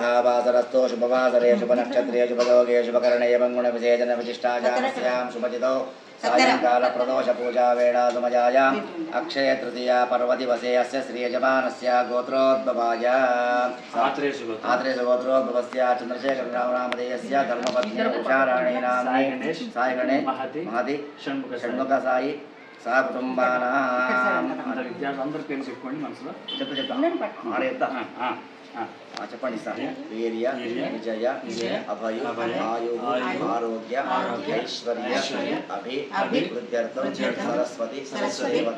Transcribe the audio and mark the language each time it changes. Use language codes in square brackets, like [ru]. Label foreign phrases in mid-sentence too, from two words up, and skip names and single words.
[sa] वासरस्थो शुभवासरे शुभनक्षत्रे शुभयोगे शुभकर्णे मंगुणविशेषणविशिष्टाचारस्यां शुभजितौ सायंकाल प्रदोष पूजा वेळा सुमजायाम् अक्षय तृतीया पर्वदिवसे अस्य श्रीयजमानस्य गोत्रोद्भवाय आत्रेय गोत्रोद्भवस्य चंद्रशेखर नामधेयस्य धर्मपत्नी उषाराणी नाम्नी साई गणेश महति షణ్ముఖ సాయి సహ కుటుంబానాం [te] విద్యార్థులందరూ పేరు చెప్పుకోండి మనసులో చెప్పండి సార్ [sa] వీర్య విజయ అభయ ఆయు ఆరోగ్య ఐశ్వర్య అభివృద్ధ్యర్థం సరస్వతి దేవత